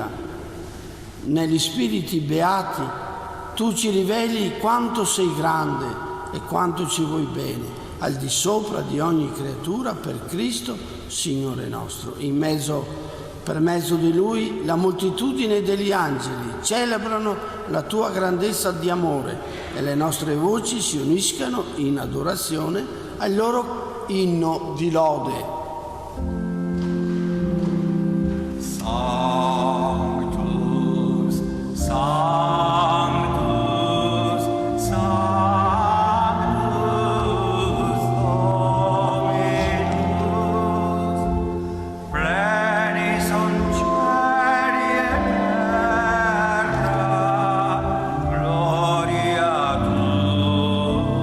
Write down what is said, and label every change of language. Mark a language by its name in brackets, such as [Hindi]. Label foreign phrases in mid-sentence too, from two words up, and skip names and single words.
[Italian] Negli spiriti beati tu ci riveli quanto sei grande e quanto ci vuoi bene, al di sopra di ogni creatura, per Cristo, Signore nostro. Per mezzo di Lui, la moltitudine degli angeli celebrano la tua grandezza di amore e le nostre voci si uniscono in adorazione al loro inno di lode. [Latin] Sanctus, Sanctus, Sanctus Dominus, pleni sunt cieli et terra, gloria tua.